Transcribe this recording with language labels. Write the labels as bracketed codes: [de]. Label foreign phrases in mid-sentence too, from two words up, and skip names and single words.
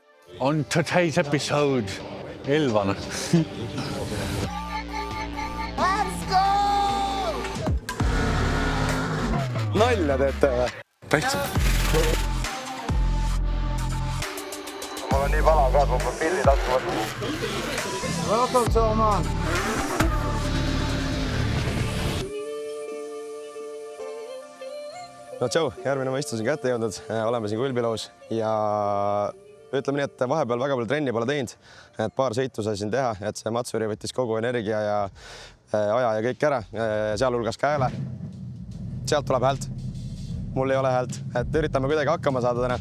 [en] On today's episode Elvan. Let's go! [et] Nalja teete või? Täitsa. Mul on nii vala ka, kui ma pilli tasku võtta. [en] Welcome to Oman. [et] No tšau, järgmine võistlus on kätte jõudnud. Oleme siin Kulbiloos ja ütleme nii, et vahepeal väga palju trenni pole teinud. Et paar sõitu sai siin teha, et see Matsuri võttis kogu energia ja aja ja kõik ära, sealhulgas ka hääle. Sealt tuleb häält. Mul ei ole häält, et üritame kuidagi hakkama saada täna.